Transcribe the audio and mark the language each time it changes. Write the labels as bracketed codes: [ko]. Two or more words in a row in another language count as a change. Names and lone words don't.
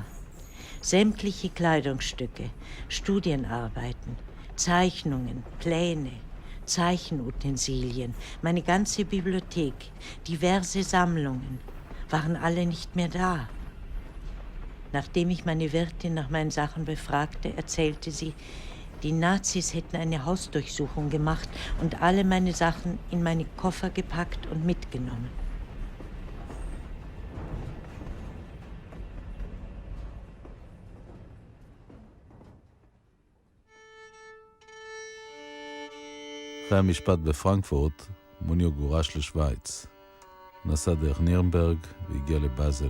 [de] Sämtliche Kleidungsstücke, Studienarbeiten, Zeichnungen, Pläne, Zeichenutensilien, meine ganze Bibliothek, diverse Sammlungen, waren alle nicht mehr da. Nachdem ich meine Wirtin nach meinen Sachen befragte, erzählte sie, die Nazis hätten eine Hausdurchsuchung gemacht und alle meine Sachen in meine Koffer gepackt und mitgenommen. [he] אחרי המשפט בפרנקפורט, מוניו גורש לשוויץ. נסע דרך נירנברג והגיע לבאזל.